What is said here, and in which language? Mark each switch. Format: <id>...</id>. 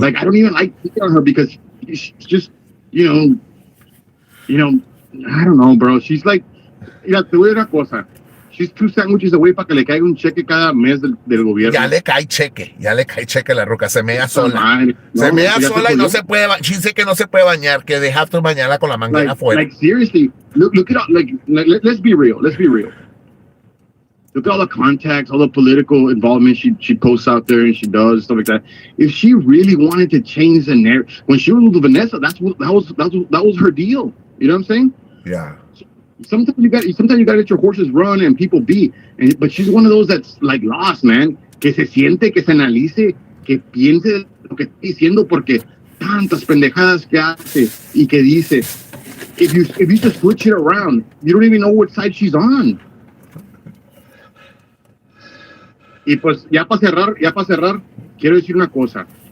<en>Like, I don't even like picking on her because she's just, you know, I don't know, bro. She's like,</en> <es>mira, te voy a decir una cosa.</es> <en>She's 2 sandwiches away</en> <es>para que le caiga un cheque cada mes del gobierno. Ya le cae cheque la roca. Se mea sola. Se mea sola y no se puede bañar. Dice que no se puede bañar, que</es> <en>they have to</en> <es>bañarla con la manguera afuera.</es> <en>Like, seriously, look at all, like, let's be real. Look at all the contacts, all the political involvement she posts out there and she does, stuff like that. If she really wanted to change the narrative, when she was with Vanessa, that was her deal. You know what I'm saying? Yeah. Sometimes you got to let your horses run and people be. But she's one of those that's like lost, man.</en> <es>Que se siente, que se analice, que piense lo que está diciendo, porque tantas pendejadas que hace y que dice.</es> <en>If you just switch it around, you don't even know what side she's on.</en> <es>Y pues ya para cerrar, quiero decir una cosa.</es>